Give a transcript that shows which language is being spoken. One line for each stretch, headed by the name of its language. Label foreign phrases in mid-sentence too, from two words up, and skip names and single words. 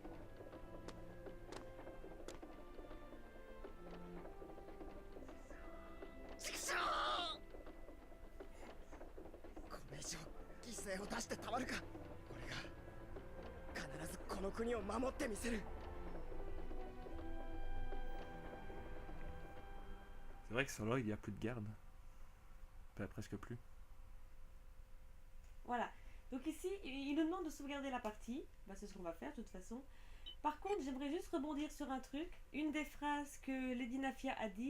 Japanese: チクショーこれ以上犠牲を出してたまるか俺が必ずこの国を守ってみせる
French: C'est vrai que sur Lloyd, il y a plus de garde. Enfin, presque plus. Voilà. Donc ici, il nous demande de sauvegarder la partie. Bah, c'est ce qu'on va faire de toute façon. Par contre, j'aimerais juste rebondir sur un truc. Une des phrases que Lady Nafia a dit.